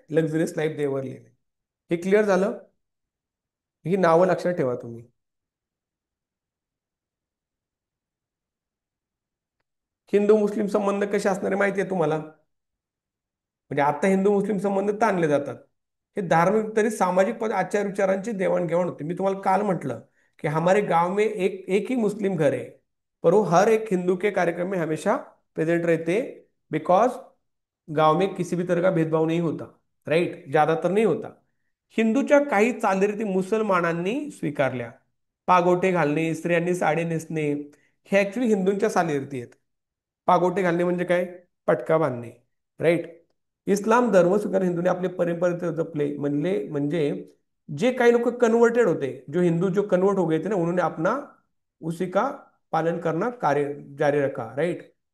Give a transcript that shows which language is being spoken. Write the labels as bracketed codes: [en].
[mr] Luxurious life देवर लिहिले. हे clear झालं? ही नावं लक्षात ठेवा तुम्ही. हिंदू मुस्लिम संबंध कसे असणारे माहिती आहे तुम्हाला? म्हणजे आता हिंदू मुस्लिम संबंध ताणले जातात. हे धार्मिक तरी सामाजिक आचार विचारांची देवाणघेवाण होते. मी तुम्हाला काल म्हटलं की [hi] हमारे गांव में एक ही मुस्लिम घर है, पर वो हर एक हिंदू के कार्यक्रम में हमेशा प्रेजेंट रहते, बिकॉज गांव में किसी भी तरह का भेदभाव नहीं होता, राईट, ज्यादातर नाही होता. [mr] हिंदूच्या काही चालीरीती मुसलमानांनी स्वीकारल्या. पागोटे घालणे, स्त्रियांनी साडी नेसणे, हे ऍक्च्युली हिंदूंच्या चालीरीती आहेत. पागोटे घालणे म्हणजे काय? पटका बांधणे, राईट. इस्लाम धर्म स्वीकार हिंदूने आपले परंपरे जपले, म्हणजे जे काही लोक कन्वर्टेड होते, [hi] जो हिंदू जो कन्वर्ट हो गए थे ना, उन्होंने अपना उसी का पालन करना कार्य जारी रखा, राईट.